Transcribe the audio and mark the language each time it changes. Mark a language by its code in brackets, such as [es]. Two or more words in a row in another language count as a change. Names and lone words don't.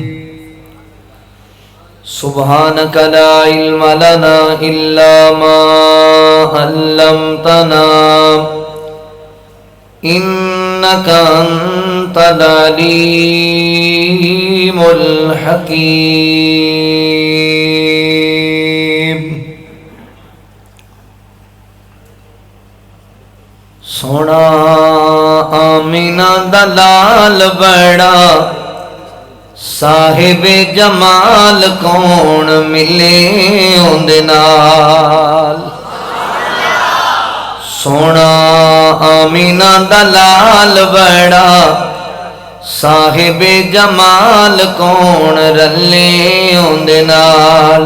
[ar] سبحانك لا علم لنا إلا ما علمتنا إنك أنت العليم الحكيم. [pa] سونا آمینہ دلال بڑا صاحب جمال کون ملے اندے نال. سونا آمینہ دلال بڑا صاحب جمال کون رلے اندے نال.